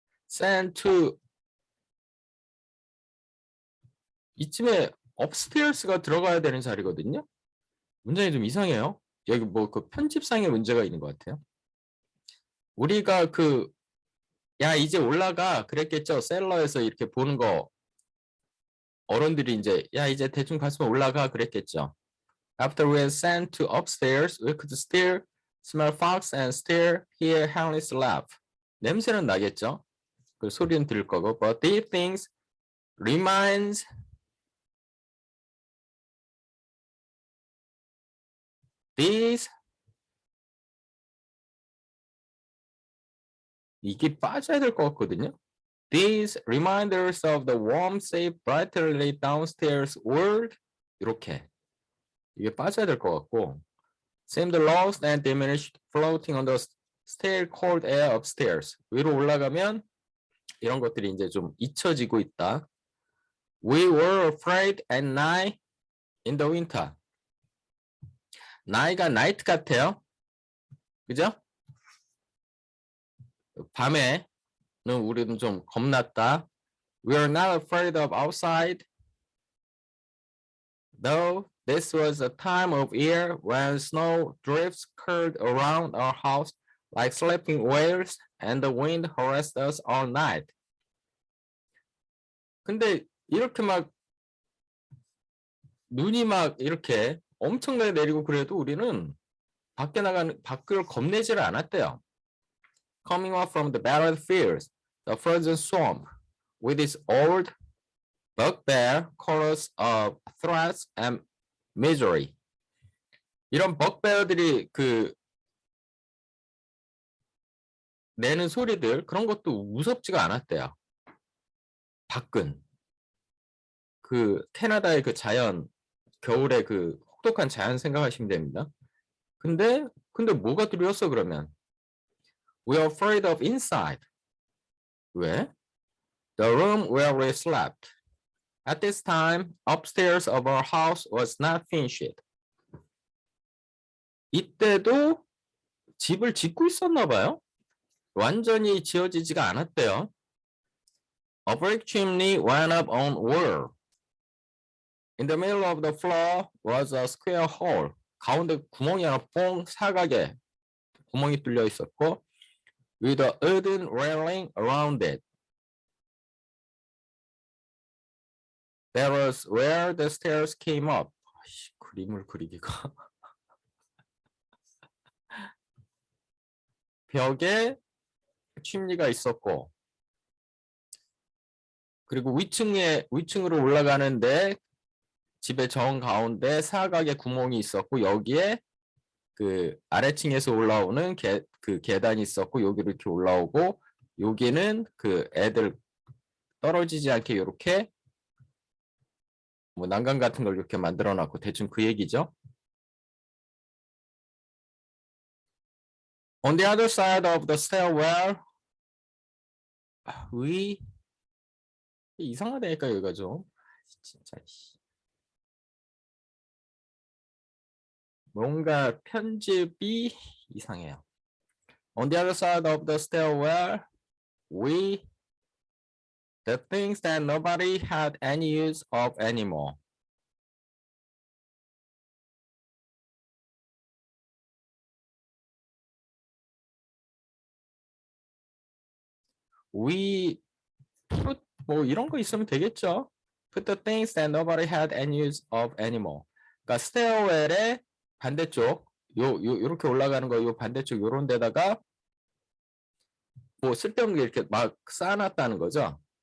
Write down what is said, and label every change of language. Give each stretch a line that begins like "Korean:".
English: send to
Korean: 이쯤에 upstairs가 들어가야 되는 자리거든요. 문장이 좀 이상해요. 여기 편집상의 문제가 있는 것 같아요. 우리가 야 이제 올라가 그랬겠죠. 셀러에서 이렇게 보는 거 어른들이 이제 야 이제 대충 갔으면 올라가 그랬겠죠.
English: After we had sent to upstairs, we could still smell fox and still hear Henry's laugh.
Korean: 냄새는 나겠죠. 그 소리는 들을 거고.
English: But these things reminds
Korean: 이게 빠져야 될 것 같거든요.
English: These reminders of the warm, safe, brightly downstairs world
Korean: 이렇게 이게 빠져야 될 것 같고
English: seemed lost and diminished, floating on the stale cold air upstairs.
Korean: 위로 올라가면 이런 것들이 이제 좀 잊혀지고 있다.
English: We were afraid at night in the winter.
Korean: night가 night 같아요. 그죠? 밤에는 우리는 좀 겁났다.
English: We are not afraid of outside. Though this was a time of year when snow drifts curled around our house like sleeping whales and the wind harassed us all night.
Korean: 근데 이렇게 막 눈이 막 이렇게 엄청나게 내리고 그래도 우리는 밖을 겁내지를 않았대요.
English: Coming up from the battlefields, the frozen swamp, with its old bugbear chorus of threats and misery.
Korean: 이런 bugbear들이 그 내는 소리들 그런 것도 무섭지가 않았대요. 밖은 그 캐나다의 그 자연 겨울의 그 혹독한 자연 생각하시면 됩니다. 근데 뭐가 두려웠어 그러면?
English: We are afraid of inside.
Korean: 왜?
English: The room where we slept. At this time, upstairs of our house was not finished.
Korean: 이때도 집을 짓고 있었나 봐요. 완전히 지어지지가 않았대요.
English: A brick chimney went up on wall. In the middle of the floor was a square hole.
Korean: 가운데 구멍이 하나 뽕 사각에 구멍이 뚫려 있었고,
English: with a wooden railing around it. That was where the stairs came up.
Korean: 그림을 그리기가. 벽에 침리가 있었고, 그리고 위층으로 올라가는데 집의 정 가운데 사각의 구멍이 있었고, 여기에 그 아래층에서 올라오는 그 계단이 있었고, 여기로 이렇게 올라오고, 여기는 그 애들 떨어지지 않게 이렇게 뭐 난간 같은 걸 이렇게 만들어 놨고, 대충 그 얘기죠.
English: On the other side of the stairwell,
Korean: 이상하다니까 여기가 좀 진짜 뭔가 편집이 이상해요.
English: On the other side of the stairwell, the things that nobody had any use of anymore. We put
Korean: 뭐 이런 거 있으면 되겠죠.
English: Put the things that nobody had any use of anymore.
Korean: 그러니까 stairwell의 반대쪽 요렇게 올라가는 거 요 반대쪽 요런 데다가 뭐 쓸데없는 게 이렇게 막 쌓아놨다는 거죠.